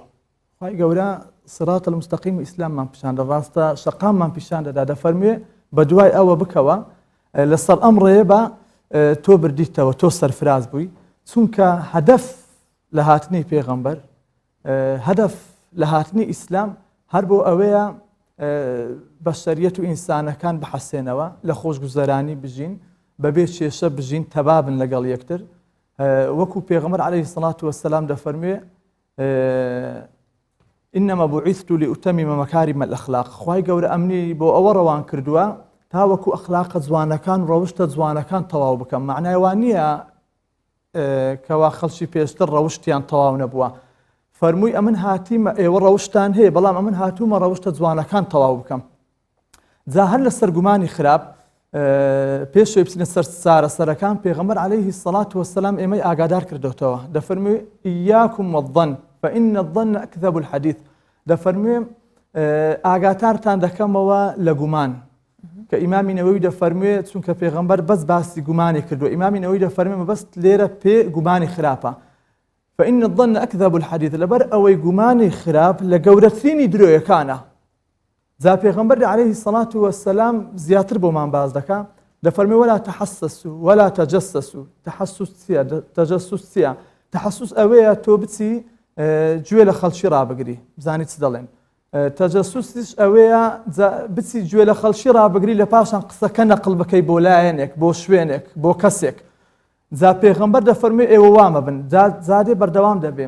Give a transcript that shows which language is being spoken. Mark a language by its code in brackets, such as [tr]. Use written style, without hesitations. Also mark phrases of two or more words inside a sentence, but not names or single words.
[ckb] خوای گەورە [ar] صراط المستقیم [ckb] ئیسلاممان پیشاندە، ڕاستە شەقاممان پیشان دەدا، دەفەرمێ بە دوای ئەوە بکەوە لەسەر ئەم ڕێیە بە تۆ بردیتەوە، تۆ سەرفراز بووی، چونکە هەدەف لە هاتنی پێغەمبەر، هەدەف لە هاتنی ئیسلام هەر بۆ ئەوەیە بەشەریەت و ئینسانەکان بحەسێنەوە لە خۆشگوزەرانی بژین، بەبێ کێشە بژین، تەبابن لەگەڵ یەکتر. وەکو پێغەمبەر [ar] عەلەیهی سەڵات وەسەلام دەفەرمێ إنما بعثت لأتمم مكارم الأخلاق. [ckb] خوای گەورە ئەمنی بۆ ئەوە ڕەوان کردووە تا وەکو ئەخلاقە جوانەکان ڕەوشتە جوانەکان تەواو بکەم. معنای وان نییە کەوا خەڵکی پێشتر ڕەوشتیان تەواو نەبووە. فەرمووی ئەمن هاتیمە ئێوە ڕەوشتان هەیە بەڵام ئەمن هاتوومە ڕەوشتە جوانەکان تەواو بکەم. جا هەر لەسەر گومانی خراپ پێشوی بچینە سەر چارەسەرەکان پێغەمبەر [ar] عەلەیهی سەڵات وەسەلام [ckb] ئێمەی ئاگادار کردوتەوە. [ar] دەفەرمووی ئیاکم وەظەن فإن الظن أكذب الحديث. [ckb] دەفەرموێ ئاگاتارتان دەکەمەوە لە گومان کە ئیمامی نەوەوی دەفەرموێ چونکە پێغەمبەر بەس باسی گومانی کردووە. ئیمامی نەوەوی دەفەرمێ مەبەست لێرە پێ گومانی خراپە. [ar] فإن الظن أكذب الحديث [ckb] لەبەر ئەوەی گومانی خراپ لە گەورەترینی درۆیەکانە. جا پێغەمبەر [ar] عەلەیهی سەڵات وەسەلام [ckb] زیاتر بۆمان باز دەکا، دەفەرمێ [ar] ولا تحسسوا ولا تجسسوا. [ckb] تحسس چییە؟ تەجەسوس چییە؟ تحسس ئەوەیە تۆ بچی گوێ لە خەڵکی ڕابگری بزانی چ دەڵێن. تەجەسوسیش ئەوەیە بچی گوێ لە خەڵکی ڕابگری لە پاشان قسەکە نەقڵ بکەی بۆ لایەنێک، بۆ شوێنێک، بۆ کەسێک. جا پێغەمبەر دەفەرمێ ئێوە وامە بن، زادێ بەردەوام دەبێم.